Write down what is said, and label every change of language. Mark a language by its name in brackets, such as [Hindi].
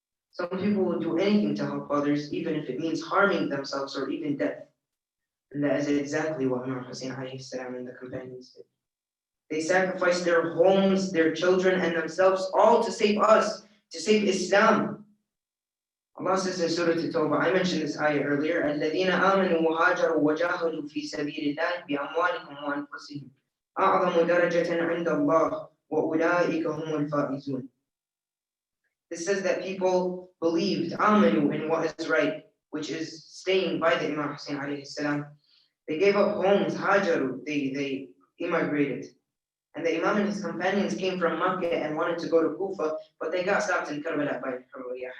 [English] Some people will do anything to help others, even if it means harming themselves or even death. And that is exactly what Imam Hussain [Arabic] alayhi salam [English] and the companions did. They sacrificed their homes, their children, and themselves, all to save us, to save Islam. Allah says in Surah At-Tawbah, I mentioned this ayah earlier, [Arabic] الَّذِينَ آمَنُوا وَهَاجَرُوا وَجَاهَدُوا فِي سَبِيلِ اللَّهِ بِأَمْوَالِهِمْ وَأَنفُسِهِمْ أَعْظَمُ دَرَجَةً عِنْدَ اللَّهِ وَأُولَٰئِكَ هُمُ الْفَائِزُونَ. [English] This says that people believed, amanu, in what is right, which is staying by the Imam Hussain [Arabic] alayhi salam. [English] They gave up homes, hajaru, they immigrated. And the Imam and his companions came from Makkah and wanted to go to Kufa, but they got stopped in Karbala by Karbala.